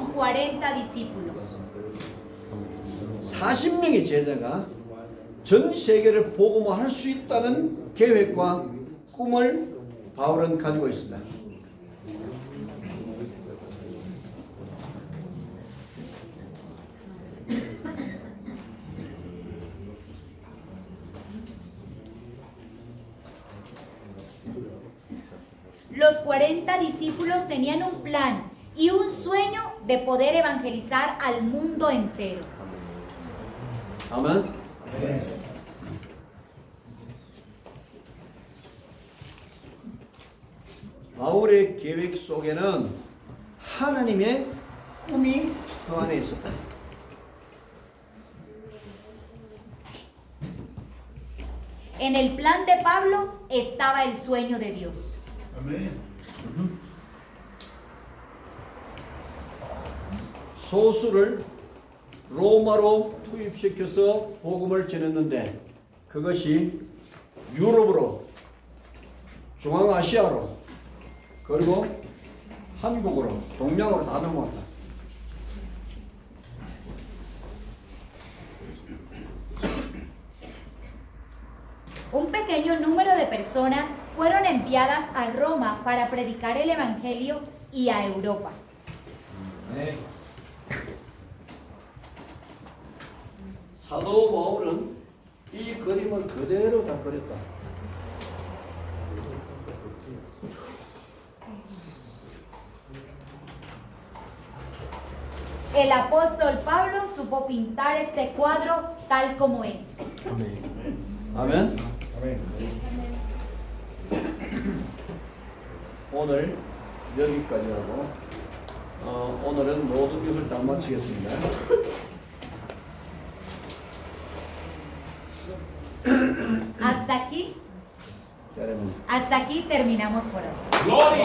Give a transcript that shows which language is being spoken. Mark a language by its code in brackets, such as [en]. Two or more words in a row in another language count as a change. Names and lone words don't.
[es] 40 discípulos. [ko] 40명의 제자가 전 세계를 복음화할 수 있다는 계획과 꿈을 바울은 가지고 있습니다. [es] Los 40 discípulos tenían un plan y un sueño de poder evangelizar al mundo entero. [ko] 아멘. 바울의 계획 속에는 하나님의 꿈이 그 안에 있었다. [es] En el plan de Pablo estaba el sueño de Dios. [ko] 소수를 로마로 투입시켜서 복음을 전했는데 그것이 유럽으로, 중앙아시아로, 그리고 한국으로, 동양으로 다 넘어왔다. [es] Un pequeño número de personas fueron enviadas a Roma para predicar el Evangelio y a Europa. [ko] 사도 바울은 이 그림을 그대로 다 그렸다. [es] El apóstol Pablo supo pintar este cuadro tal como es. [ko] 아멘. 오늘 여기까지 하고 오늘은 모든 것을 다 마치겠습니다. [es] Hasta aquí terminamos por hoy. Gloria.